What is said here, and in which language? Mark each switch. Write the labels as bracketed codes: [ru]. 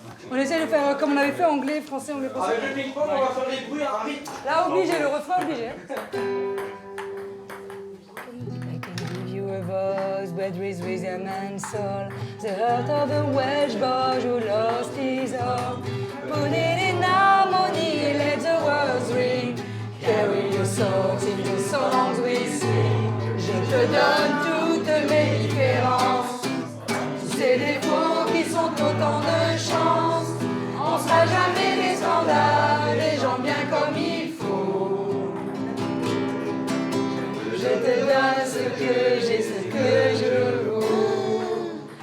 [fr] On essaie de faire comme on avait fait anglais, français, anglais, français. Avec le micro, on va faire des bruits à rythme. Là, obligé, le refrain obligé. [en] I can give you a voice, but with rhythm and soul. The heart of a Welsh boy who lost his all. Put it in harmony, let the words ring. Carry your songs in the songs we sing. [fr] Je te donne toutes mes différences. Ces défauts qui sont autant de chance. On sera jamais des standards, des gens bien comme il faut. Je te donne ce que j'ai, ce que je vaux.